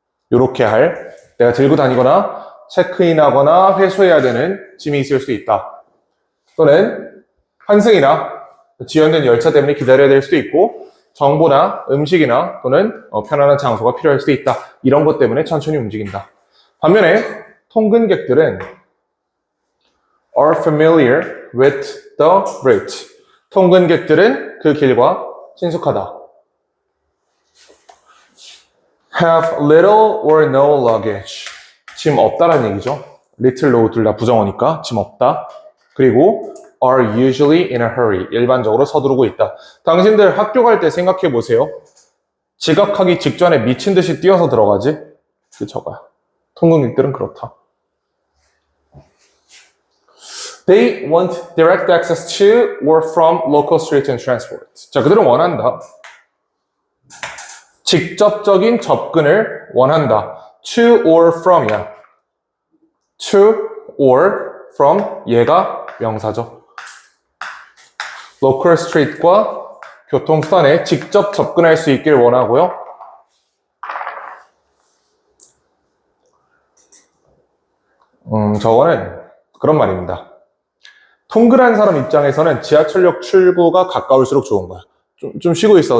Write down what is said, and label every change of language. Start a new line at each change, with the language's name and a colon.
Korean: 이렇게 할 내가 들고 다니거나 체크인하거나 회수해야 되는 짐이 있을 수 있다. 또는 환승이나 지연된 열차 때문에 기다려야 될 수도 있고 정보나 음식이나 또는 편안한 장소가 필요할 수도 있다. 이런 것 때문에 천천히 움직인다. 반면에 통근객들은
English: are familiar with the route.
Korean: 통근객들은 그 길과 친숙하다.
English: have little or no luggage.
Korean: 짐 없다라는 얘기죠. little, no 둘 다 부정어니까 짐 없다. 그리고
English: are usually in a hurry.
Korean: 일반적으로 서두르고 있다. 당신들 학교 갈 때 생각해 보세요. 지각하기 직전에 미친 듯이 뛰어서 들어가지? 그쳐가. 통근객들은 그렇다.
English: They want direct access to or from local streets and transport.
Korean: 자, 그들은 원한다. 직접적인 접근을 원한다.
English: To or from이야. To or from
Korean: 얘가 명사죠. local street과 교통수단에 직접 접근할 수 있길 원하고요. 저거는 그런 말입니다. 통근한 사람 입장에서는 지하철역 출구가 가까울수록 좋은 거야. 좀 쉬고 있어.